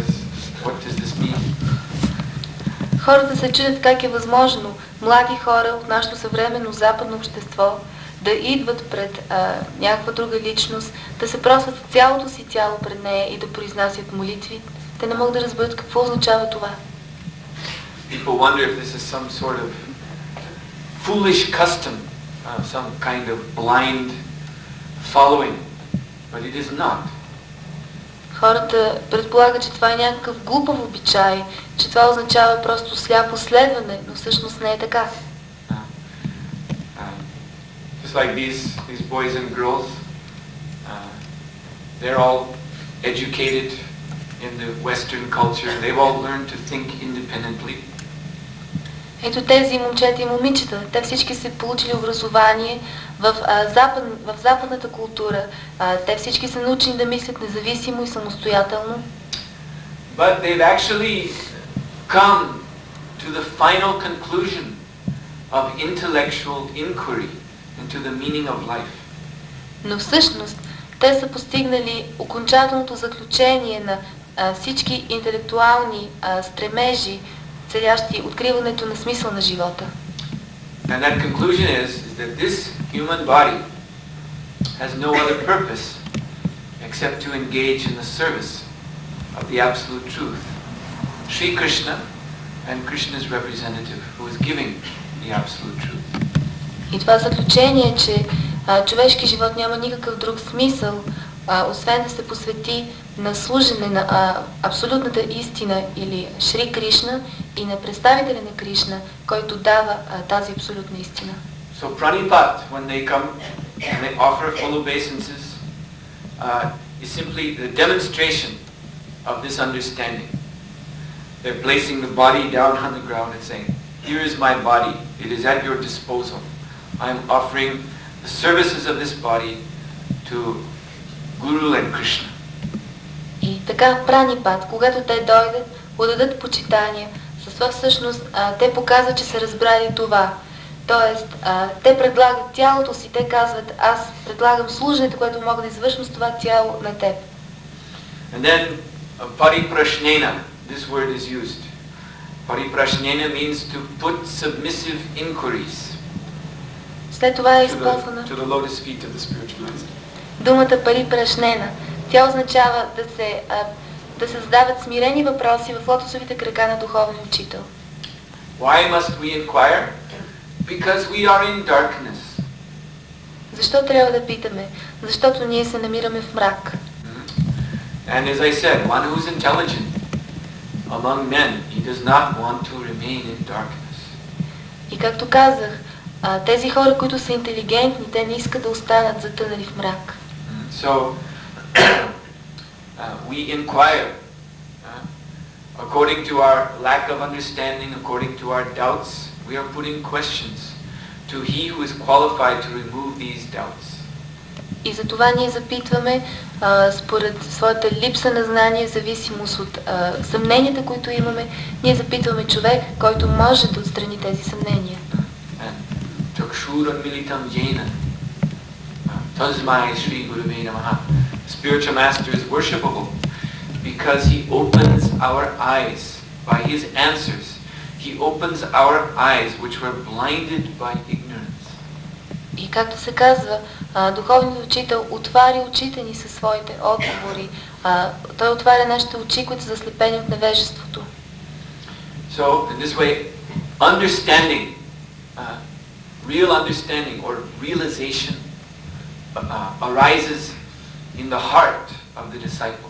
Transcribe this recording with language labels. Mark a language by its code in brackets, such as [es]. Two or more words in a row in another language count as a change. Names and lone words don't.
[en] What does this mean? [bg] Хората се чудят как е възможно млади хора от нашето съвременно западно общество да идват пред някаква друга личност, да се просват цялото си тяло пред нея и да произнасят молитви. Те не могат да разберат какво означава това. [en] People wonder if this is some sort of foolish custom, some kind of blind following, but it is not. [bg] Хората предполагат, че това е някакъв глупав обичай, че това означава просто сляпо следване, но всъщност не е така. [en] Just like these boys and girls, they're all educated in the Western culture. They've all learned to think independently. [bg] Ето тези момчета и момичета, те всички са получили образование в западната култура. Те всички са научени да мислят независимо и самостоятелно. [en] But they've actually come to the final conclusion of intellectual inquiry into the meaning of life. [bg] Но всъщност те са постигнали окончателното заключение на всички интелектуални стремежи, целящи откриването на смисъл на живота. [en] And that conclusion is that this human body has no other purpose except to engage in the service of the absolute truth, Sri Krishna and Krishna's representative, who is giving the absolute truth. [bg] И това заключение, че човешки живот няма никакъв друг смисъл, освен да се посвети на служене на абсолютната истина или Шри Кришна и на представителя на Кришна, който дава тази абсолютна истина. [en] So Pranipat, when they come and they offer full obeisances, is simply the demonstration of this understanding. They're placing the body down on the ground and saying, "Here is my body. It is at your disposal. I am offering the services of this body to Guru and Krishna." [bg] И така в Пранипат, когато те дойдат, отдадат почитание, с това всъщност те показват, че са разбрали това. Тоест, те предлагат тялото си, те казват, аз предлагам служенето, което мога да извършвам с това тяло на теб. [en] And then pariprashnena, this word is used. Pariprashnena means to put submissive inquiries [bg] След това е използвана [en] to the lotus feet of the spiritual master. [bg] думата парипрашнена. Тя означава да се задават смирени въпроси в лотосовите крака на духовния учител. [en] Why must we inquire? Because we are in darkness. [bg] Защо трябва да питаме? Защото ние се намираме в мрак. [en] And as I said, one who is intelligent among men, he does not want to remain in darkness. [bg] И както казах, тези хора, които са интелигентни, те не искат да останат затънали в мрак. [en] So we inquire according to our lack of understanding, according to our doubts. We are putting questions to he who is qualified to remove these doubts. [bg] И за това ние запитваме, според своята липса на знание, зависимост от съмненията, които имаме, ние запитваме човек, който може да отстрани тези съмнения. [en] Spiritual master is worshipable because he opens our eyes by his answers. He opens our eyes which were blinded by ignorance. [bg] И както се казва, духовният учител отваря очите ни със своите отговори. Той отваря нашите очи, които са заслепени от невежеството. [en] So, in this way, understanding, real understanding or realization arises in the heart of the disciple.